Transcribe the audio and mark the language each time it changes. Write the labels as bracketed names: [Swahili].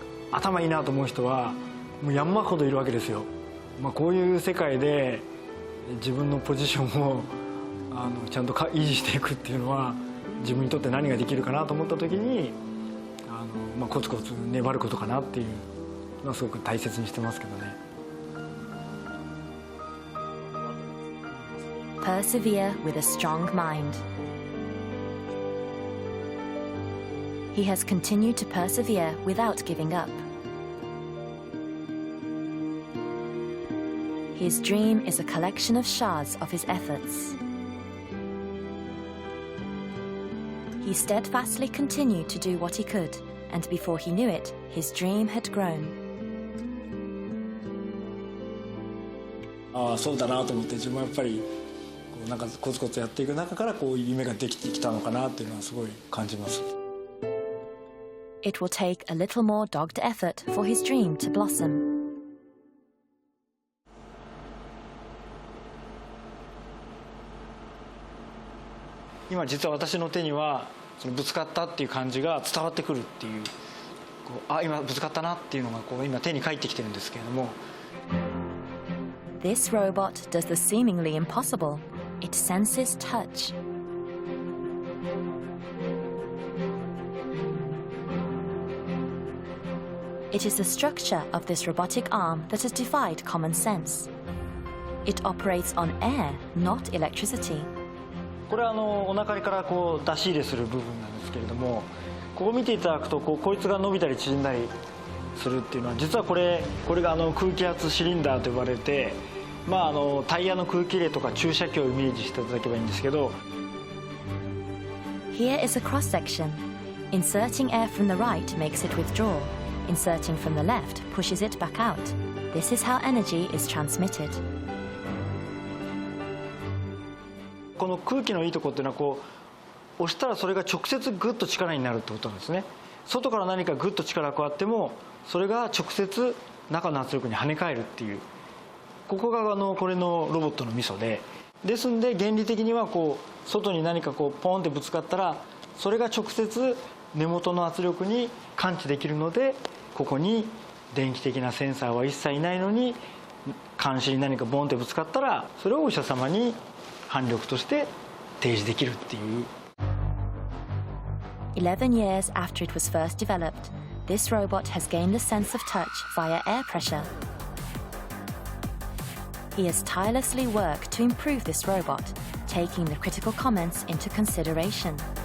[Japanese] 頭いいなと思う人はもう山ほどいるわけですよ。こういう世界で自分のポジションをちゃんと維持していくっていうのは自分にとって何ができるかなと思った時にコツコツ粘ることかなっていうのはすごく大切にしてますけどね。 [English] Persevere with a strong mind. He has continued to persevere without giving up. His dream is a collection of shards of his efforts. He steadfastly continued to do what he could, and before he knew it, his dream had grown. [Japanese] そうだなと思って自分はやっぱりなんかコツコツやっていく中からこういう夢ができてきたのかなっていうのはすごい感じます。 [English] It will take a little more dogged effort for his dream to blossom. [Japanese] 今実は私の手にはそのぶつかったっていう感じが伝わってくるっていう、今ぶつかったなっていうのが今手に返ってきてるんですけれども。 [English] This robot does the seemingly impossible. It senses touch. It is the structure of this robotic arm that has defied common sense. It operates on air, not electricity. [Japanese] これはお腹から出し入れする部分なんですけれども、ここ見ていただくとこいつが伸びたり縮んだりするっていうのは、実はこれが空気圧シリンダーと呼ばれて、タイヤの空気入れとか注射器をイメージしていただけばいいんですけど。 [English] Here is a cross section. Inserting air from the right makes it withdraw. Inserting from the left pushes it back out. This is how energy is transmitted. [Japanese] この空気のいいところっていうのは押したらそれが直接グッと力になるってことなんですね。外から何かグッと力が加わってもそれが直接中の圧力に跳ね返るっていう、ここがこれのロボットのミソですんで、原理的には外に何かポンってぶつかったらそれが直接根元の圧力に感知できるので、ここに電気的なセンサーは一切ないのに鉗子に何かボンってぶつかったらそれをお医者様に反力として提示できるっていう。 [English] 11 years after it was first developed, this robot has gained a sense of touch via air pressure. He has tirelessly worked to improve this robot, taking the critical comments into consideration.